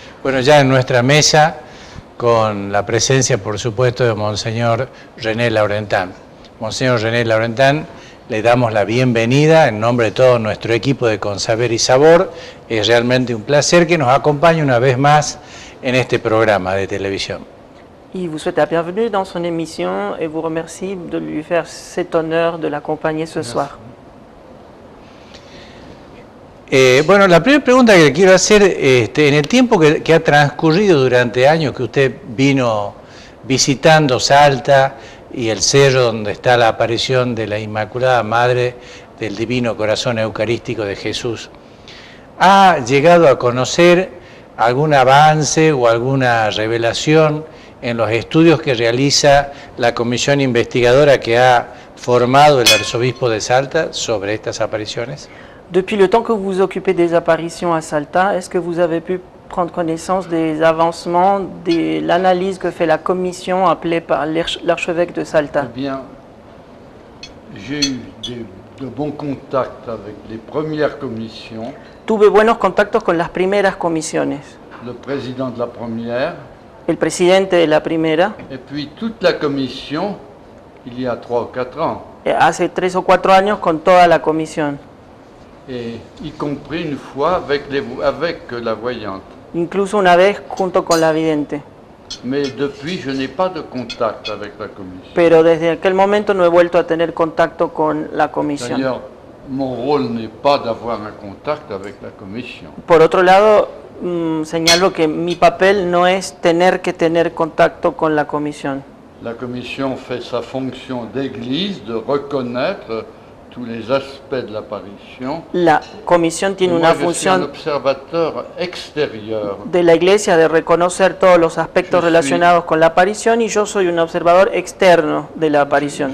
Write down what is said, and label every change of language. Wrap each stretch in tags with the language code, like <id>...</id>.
<es>Bueno, ya en nuestra mesa, con la presencia, por supuesto, de Monseñor René Laurentán. Monseñor René Laurentán, le damos la bienvenida en nombre de todo nuestro equipo de Con Saber y Sabor. Es realmente un placer que nos acompañe una vez más en este programa de televisión.</es> <fr>Il vous souhaite la bienvenue dans son émission et vous remercie de lui faire cet honneur de l'accompagner ce soir.</fr> <es>Bueno, la primera pregunta que le quiero hacer, en el tiempo que ha transcurrido durante años que usted vino visitando Salta y el cerro donde está la aparición de la Inmaculada Madre del Divino Corazón Eucarístico de Jesús, ¿ha llegado a conocer algún avance o alguna revelación en los estudios que realiza la comisión investigadora que ha formado el arzobispo de Salta sobre estas apariciones?</es> <fr>Depuis le temps que vous vous occupez des apparitions à Salta, est-ce que vous avez pu prendre connaissance des avancements, de l'analyse que fait la commission appelée par l'archevêque de Salta? Eh bien, j'ai eu de bons contacts avec les premières commissions.</fr> <es>Tuve buenos contactos con las primeras comisiones.</es> <fr>Le président de la première.</fr> <es>El presidente de la primera.</es> <fr>Et puis toute la commission, il y a 3 ou 4 ans.</fr> <es>Hace 3 o 4 años con toda la comisión.</es> <fr>Et y compris une fois avec la voyante.</fr> <es>Incluso una vez junto con la vidente.</es> <fr>Mais depuis, je n'ai pas de contact avec la commission.</fr> <es>Pero desde aquel momento no he vuelto a tener contacto con la comisión.</es> <fr>D'ailleurs, mon rôle n'est pas d'avoir un contact avec la commission.</fr> <es>Por otro lado, señalo que mi papel no es tener que tener contacto con la comisión.</es> <fr>La commission fait sa fonction d'église, de reconnaître tous les aspects de l'apparition.</fr> <es>La comisión tiene una función</es> <fr>observateur extérieur</fr> <es>de la iglesia de reconocer todos los aspectos relacionados con la aparición y yo soy un observador externo de la aparición.</es>